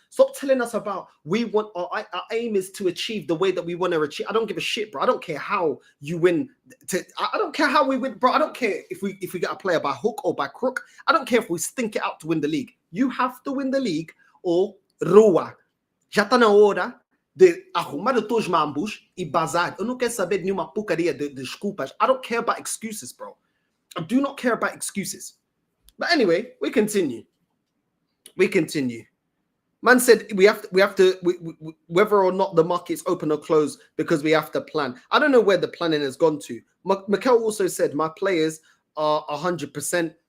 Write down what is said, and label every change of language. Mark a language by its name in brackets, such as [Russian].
[English] Stop telling us about we want our aim is to achieve the way that we want to achieve. I don't give a shit, bro. I don't care how you win. I don't care how we win, bro. I don't care if we get a player by hook or by crook. I don't care if we stink it out to win the league. You have to win the league or [Portuguese] rua. Já tá na hora de arrumar os teus mambos e bazar. Eu não quero saber de nenhuma porcaria de desculpas. [English] I don't care about excuses, bro. I do not care about excuses. But anyway, we continue. Man said we have to whether or not the market's open or closed, because we have to plan. I don't know where the planning has gone to. Mikel also said my players are 100%.